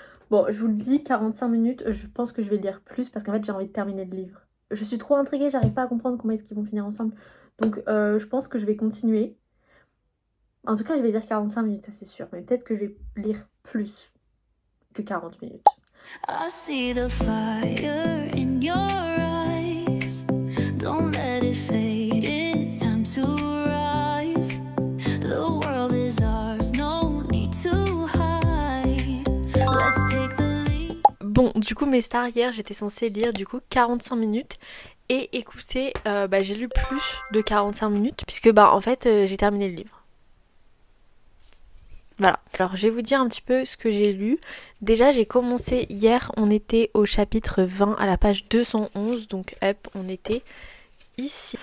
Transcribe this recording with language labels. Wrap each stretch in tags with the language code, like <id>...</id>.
<fr>Bon, je vous le dis, 45 minutes, je pense que je vais lire plus parce qu'en fait, j'ai envie de terminer le livre. Je suis trop intriguée, j'arrive pas à comprendre comment est-ce qu'ils vont finir ensemble. Donc, je pense que je vais continuer. En tout cas, je vais lire 45 minutes, ça c'est sûr. Mais peut-être que je vais lire plus que 40 minutes.</fr> <en>I see the fire in your eyes. Don't let it fade, it's time to rise. The world is ours, no need to hide. Let's take the lead.</en> <fr>Bon, du coup, mes stars, hier, j'étais censée lire du coup 45 minutes. Et écoutez, j'ai lu plus de 45 minutes puisque en fait, j'ai terminé le livre. Voilà, alors je vais vous dire un petit peu ce que j'ai lu. Déjà j'ai commencé hier, on était au chapitre 20 à la page 211, donc hop, on était ici.</fr>